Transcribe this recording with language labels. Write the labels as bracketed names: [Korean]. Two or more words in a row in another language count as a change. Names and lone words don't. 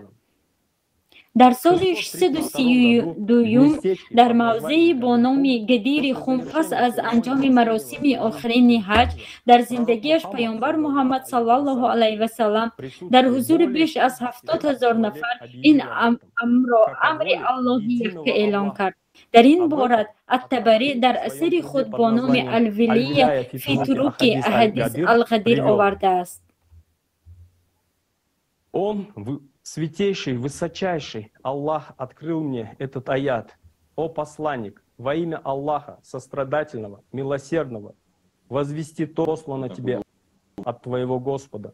[Persian] در سال 632 در موضعی با نام گدیر خم پس از انجام مراسم آخرین حج در زندگیش پیامبر محمد [Arabic] صلی الله علیه و سلم [Persian] در حضور بیش از 70,000 نفر این امر الهی اعلان کرد. در این باره الطبری در اثر خود با نام [Arabic] الولیه فی طرق احادیث القدیر [Persian] آورده است. [Russian] Святейший, высочайший Аллах открыл мне этот аят. О посланник, во имя Аллаха, сострадательного, милосердного, возвести то, послано тебе от твоего Господа.